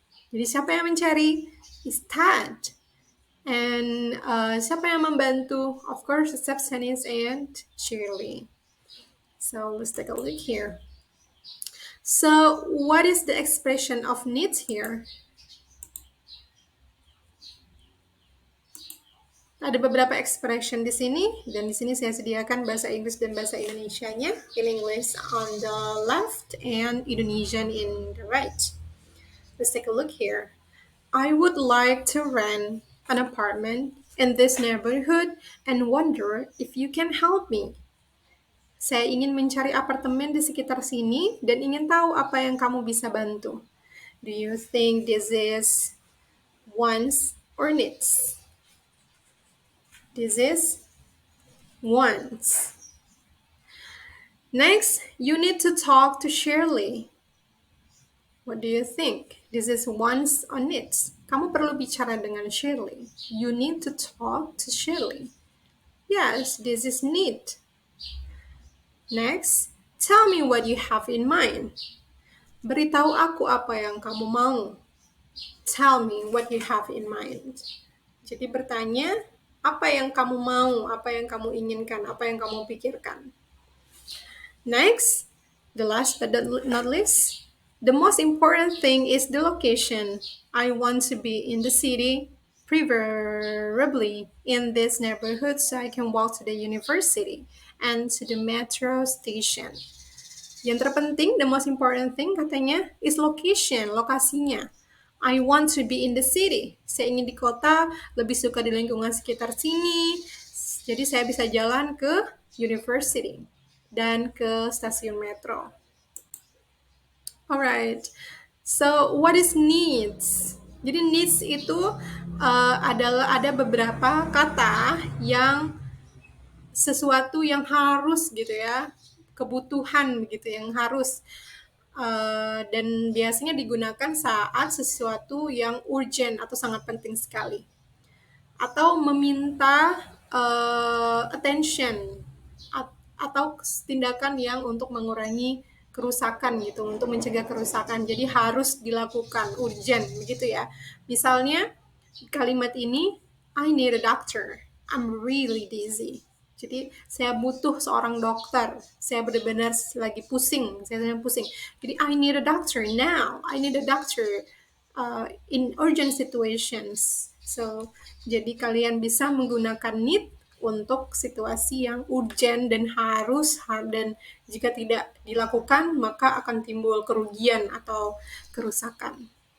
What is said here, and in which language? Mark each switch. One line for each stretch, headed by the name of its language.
Indonesian: Jadi siapa yang mencari?
English: Is Tad.
Indonesian: And siapa yang membantu?
English: Of course, receptionist and Shirley. So let's take a look here. So what is the expression of needs here?
Indonesian: Ada beberapa expression di sini, dan di sini saya sediakan bahasa Inggris dan bahasa Indonesianya.
English: In English on the left and Indonesian in the right. Let's take a look here. I would like to rent an apartment in this neighborhood and wonder if you can help me.
Indonesian: Saya ingin mencari apartemen di sekitar sini dan ingin tahu apa yang kamu bisa bantu.
English: Do you think this is wants or needs? This is wants. Next, you need to talk to Shirley. What do you think? This is wants or needs?
Indonesian: Kamu perlu bicara dengan Shirley.
English: You need to talk to Shirley. Yes, this is need. Next, tell me what you have in mind.
Indonesian: Beritahu aku apa yang kamu mau.
English: Tell me what you have in mind.
Indonesian: Jadi bertanya, apa yang kamu mau, apa yang kamu inginkan, apa yang kamu pikirkan.
English: Next, the last but not least, the most important thing is the location. I want to be in the city, preferably in this neighborhood so I can walk to the university and to the metro station.
Indonesian: Yang terpenting,
English: the most important thing katanya is location, lokasinya. I want to be in the city.
Indonesian: Saya ingin di kota, lebih suka di lingkungan sekitar sini. Jadi saya bisa jalan ke university dan ke stasiun metro.
English: Alright, so what is needs?
Indonesian: Jadi needs itu adalah ada beberapa kata yang sesuatu yang harus gitu ya, kebutuhan gitu yang harus. Dan biasanya digunakan saat sesuatu yang urgent atau sangat penting sekali. Atau meminta attention atau tindakan yang untuk mengurangi kerusakan gitu, untuk mencegah kerusakan. Jadi harus dilakukan, urgent begitu ya. Misalnya kalimat ini,
English: I need a doctor. I'm really dizzy.
Indonesian: Jadi saya butuh seorang dokter. Saya benar-benar lagi pusing. Saya sedang pusing. Jadi
English: I need a doctor now. I need a doctor in urgent situations.
Indonesian: So jadi kalian bisa menggunakan need untuk situasi yang urgent dan harus, dan jika tidak dilakukan maka akan timbul kerugian atau kerusakan.